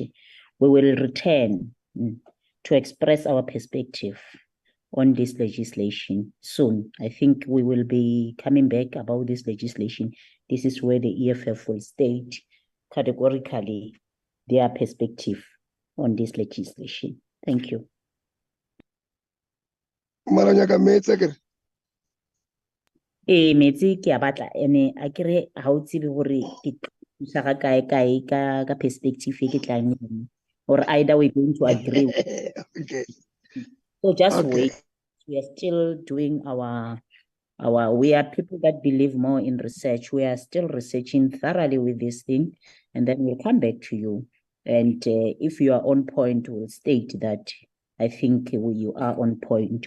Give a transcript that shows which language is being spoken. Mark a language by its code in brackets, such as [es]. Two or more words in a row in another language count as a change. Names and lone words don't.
[en] We will return to express our perspective on this legislation soon. I think we will be coming back about this legislation. This is where the EFF will state categorically their perspective on this legislation. Thank you. [st] Metsi ke a batla ene a kere ha o tsebe hore ke tsa ga kae ka perspective e ke tlang [en] or either we're going to agree. Okay. So just wait. We are still doing we are people that believe more in research. We are still researching thoroughly with this thing, and then we'll come back to you. And if you are on point, we'll state that I think you are on point.